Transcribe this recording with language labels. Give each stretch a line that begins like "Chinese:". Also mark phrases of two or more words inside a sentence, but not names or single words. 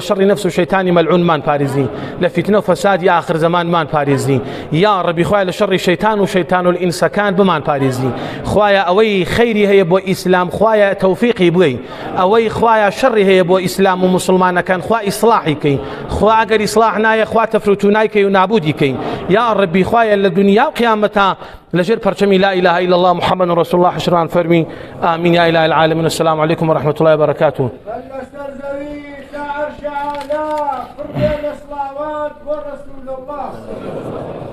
Central Kurdish: شەڕی نەفس و شەیتانی مەلعونمان پارێزی لە فیتنە و فەسادی ئاخر زەمانمان پارێزی
Arabic: یا ڕەبی
Central Kurdish: خوایە لە شەڕی شەیتان و شەیتان و ئینسەکان بمان پارێزی خوایە ئەوەی خەیری هەیە بۆ ئیسلام خوایە تەوفیقی بووی ئەوەی خوایە شەڕی هەیە بۆ ئیسلام و موسڵمانەکان خوا ئیسلاحی کەی خوا ئەگەر ئیسلاح نایە خوا تەفروتونای کەی و نابودی کەی
Arabic: یا ڕەبی
Central Kurdish: خوایە لە دنیا و قیامەتە لجر پرچمی
Arabic: لا إله إلا الله محمد رسول الله
Central Kurdish: حشران فرمي
Arabic: آمين يا إله العالمين. السلام عليكم ورحمة الله وبركاته. ورسول الله